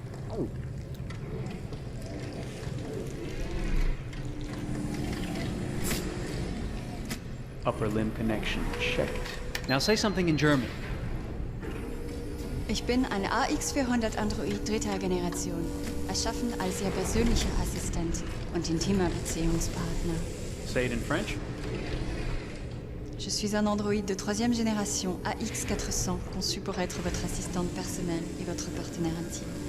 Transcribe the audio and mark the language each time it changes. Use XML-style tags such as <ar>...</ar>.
<en>Oh. Upper limb connection checked. Now say something in German.</en> <de>Ich bin ein AX400 Android dritter Generation, erschaffen als Ihr persönlicher Assistent und intimer Beziehungspartner.</de> <en>Say it in French.</en> <fr>Je suis un androïde de troisième génération AX400, conçu pour être votre assistante personnelle et votre partenaire intime.</fr>